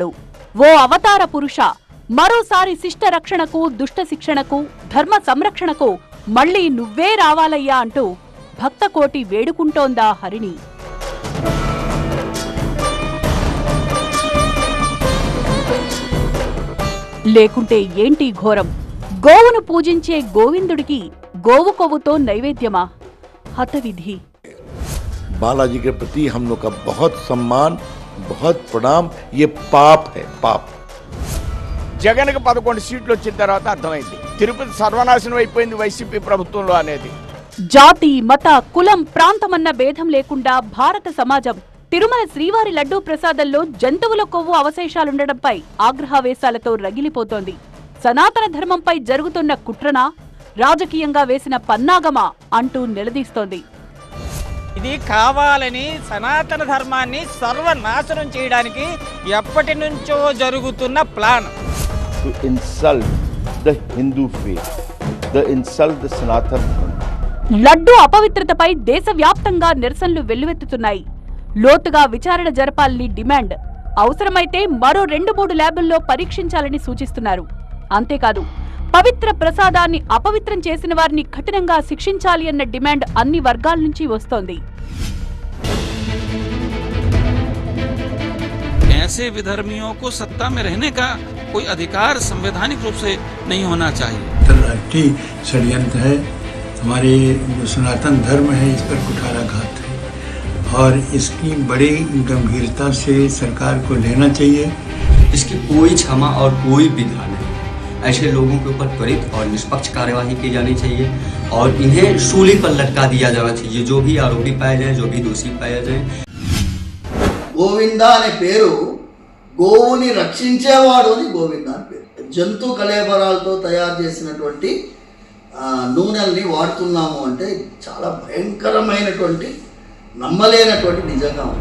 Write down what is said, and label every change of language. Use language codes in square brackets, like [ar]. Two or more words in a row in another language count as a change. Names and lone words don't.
[te] ఓ అవతార పురుష, మరోసారి శిష్ట రక్షణకు, దుష్ట శిక్షణకు, ధర్మ సంరక్షణకు మళ్లీ నువ్వే రావాలయ్యా అంటూ భక్తకోటి వేడుకుంటోందా హరిణి. లేకుంటే ఏంటి ఘోరం? గోవును పూజించే గోవిందుడికి గోవు కొవ్వుతో నైవేద్యమా? హతవిధి. [hi] बालाजी के प्रति हम लोग का बहुत सम्मान, बहुत प्रणाम. ये पाप है, पाप. [te] జగన్ కి 11 సీట్లు వచ్చిన తర్వాత అర్థమైంది తిరుపతి సర్వనాశనం అయిపోయింది వైసీపీ ప్రభుత్వంలో అనేది. జాతి, మత, కులం, ప్రాంతమన్న భేదం లేకుండా భారత సమాజం తిరుమల శ్రీవారి లడ్డూ ప్రసాదంలో జంతువుల కొవ్వు అవశేషాలుండడంపై ఆగ్రహావేశాలతో రగిలిపోతోంది. సనాతన ధర్మంపై జరుగుతున్న కుట్రనా, రాజకీయంగా వేసిన పన్నాగమా అంటూ నిలదీస్తోంది. ఇది కావాలని సనాతన ధర్మాన్ని సర్వనాశనం చేయడానికి ఎప్పటి నుంచో జరుగుతున్న ప్లాన్. [en] To insult the Hindu faith, the insult the Sanatan Dharma. [te] లడ్డూ అపవిత్రతపై దేశవ్యాప్తంగా నిరసనలు వెల్లువెత్తుతున్నాయి. లోతుగా విచారణ జరపాలని డిమాండ్. అవసరమైతే మరో 2-3 ల్యాబుల్లో పరీక్షించాలని సూచిస్తున్నారు. అంతేకాదు, పవిత్ర ప్రసాదాన్ని అపవిత్రం చేసిన వారిని కఠినంగా శిక్షించాలి అన్న డిమాండ్ అన్ని వర్గాల నుంచి వస్తోంది. [hi] ऐसे विधर्मियों को सत्ता में रहने का कोई अधिकार संवैधानिक रूप से नहीं होना चाहिए. अंतर्राष्ट्रीय षड्यंत्र है. हमारे जो सनातन धर्म है इस पर कुठाराघात है और इसकी बड़ी गंभीरता से सरकार को लेना चाहिए. इसकी कोई क्षमा और कोई विधान नहीं. ऐसे लोगों के ऊपर त्वरित और निष्पक्ष कार्यवाही की जानी चाहिए और इन्हें सूली पर लटका दिया जाना चाहिए. जो भी आरोपी पाए जाए, जो भी दोषी पाए जाए. [te] గోవింద అనే పేరు గోవుని రక్షించేవాడు అని గోవింద అని పేరు. జంతు కళేబరాలతో తయారు చేసినటువంటి నూనెల్ని వాడుతున్నాము అంటే చాలా భయంకరమైనటువంటి, నమ్మలేనటువంటి నిజంగా ఉంది.